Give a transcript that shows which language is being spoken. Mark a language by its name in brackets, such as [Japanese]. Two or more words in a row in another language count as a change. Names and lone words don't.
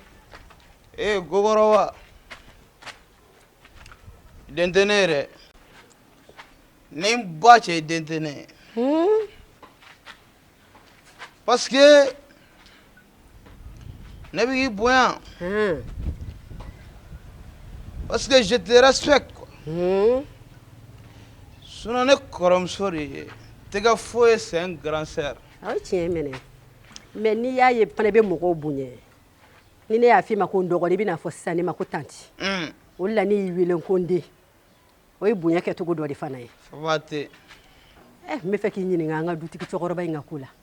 [Bambara] gogɔrɔba den tɛ ne ye dɛ nin ba cɛ den tɛ ne ye [French] parce que [Bambara] ne bɛ k'i bonya [French] parce que je te respecte quoi [Bambara] sinon ne kɔrɔmuso de ye tɛgɛ foyi [French] c'est un grand sœur [Bambara] aw tiɲɛ minɛ mɛ n'i y'a ye fana bɛ mɔgɔw bonya ni ne y'a f'i ma ko n dɔgɔnin i bɛna fɔ sisan ne ma ko tanti o de la ne y'i wele ko n den o ye bonya kɛcogo dɔ de fana ye faba tɛ n bɛ fɛ k'i ɲininka an ka dutigi cɛkɔrɔba in ka ko la